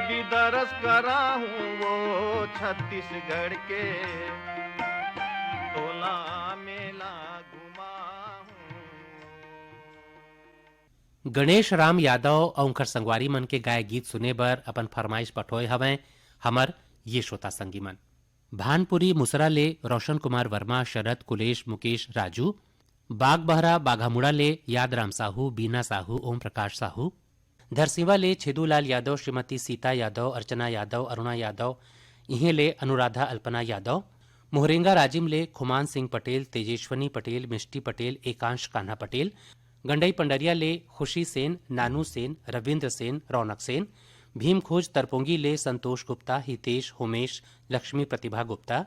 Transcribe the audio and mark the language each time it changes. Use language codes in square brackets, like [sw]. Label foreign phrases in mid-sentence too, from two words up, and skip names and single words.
[hne] दरस कराऊं वो छत्तीसगढ़ के तोला मेला घुमाऊं। गणेश राम यादव और संगवारी मन के गाय गीत सुने बर अपन फरमाइश पठोए हवें हमर ये श्रोता संगी मन। भानपुरी मुसरा ले रोशन कुमार वर्मा, शरद, कुलेश, मुकेश, राजू, बाग बहरा बाघामुड़ा ले यादराम साहू, बीना साहू, ओम प्रकाश साहू, धरसीवा ले छेदूलाल यादव, श्रीमती सीता यादव, अर्चना यादव, अरुणा यादव, इहे ले अनुराधा अल्पना यादव, मोहरेंगा राजिम ले खुमान सिंह पटेल, तेजेश्वनी पटेल, मिष्टी पटेल, एकांश कान्हा पटेल, गंडई पंडरिया ले खुशी सेन, नानू सेन, रविंद्र सेन, रौनक सेन, भीम खोज तरपोंगी ले संतोष गुप्ता, हितेश, होमेश, लक्ष्मी प्रतिभा गुप्ता,